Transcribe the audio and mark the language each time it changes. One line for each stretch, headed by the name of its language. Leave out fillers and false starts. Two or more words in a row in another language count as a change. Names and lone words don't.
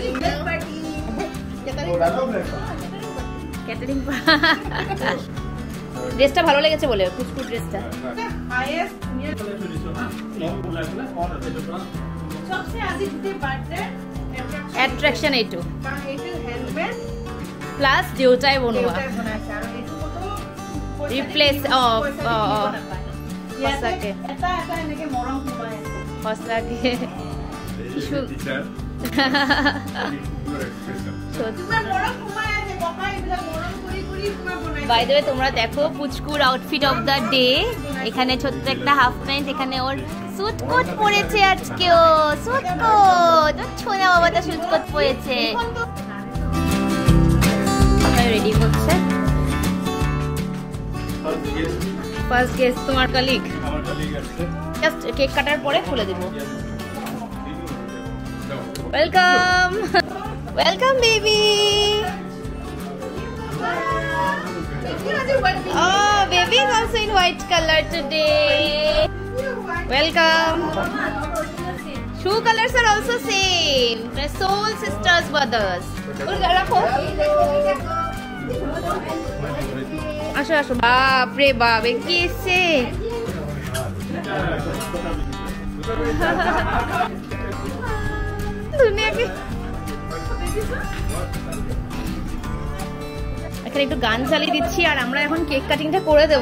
Bangla: ক্যাটারিং ড্রেসটা ভালো লেগেছে বলে, কুচকুট ড্রেসটা। অ্যাট্রাকশন এইটু প্লাস
Assamese: দেউতাই বনোৱা রিপ্লেস সঁচাকে সঁচাকে
English: by the way
Bangla: তোমরা দেখো পুচকুর
English: outfit of the day.
Bangla: এখানে ছোট্ট একটা হাফ প্যান্ট, এখানে ওর
English: suit coat
Bangla: পরেছে আজকেও,
English: suit coat,
Bangla: ওর ছোনা বাবাটা
English: suit coat
Bangla: পরেছে। রেডি হচ্ছে
English: first guest
Bangla: তোমার কলিগ। জাস্ট কেক কাটার পরে খুলে দেবো। Welcome.
English: Welcome, baby. Oh, baby is also in white color today. Welcome. Shoe colors are also same. They're soul sisters, brothers.
Bangla: আসো আসো, বাপ রে বাপ, কি এসছে? এখানে একটু গান চালিয়ে দিচ্ছি আর আমরা এখন কেক কাটিংটা করে দেবো।